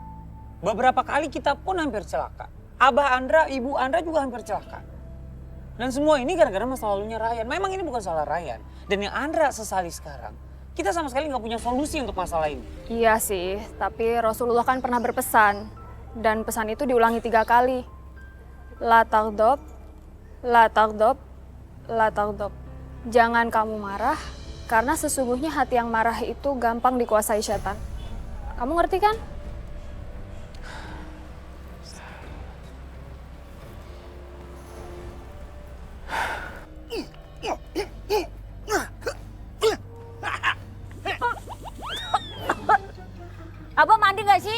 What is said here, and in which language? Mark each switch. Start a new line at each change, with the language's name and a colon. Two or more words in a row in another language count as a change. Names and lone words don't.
Indonesian: Beberapa kali kita pun hampir celaka. Abah Andra, Ibu Andra juga hampir celaka. Dan semua ini gara-gara masa lalunya Ryan. Memang ini bukan salah Ryan. Dan yang Andra sesali sekarang, kita sama sekali nggak punya solusi untuk masalah ini. Iya sih, tapi Rasulullah kan pernah berpesan. Dan pesan itu diulangi 3 kali.
Arabic: لا تغضب لا تغضب لا تغضب.
Indonesian: Jangan kamu marah, karena sesungguhnya hati yang marah itu gampang dikuasai setan. Kamu ngerti kan? Abah mandi gak sih?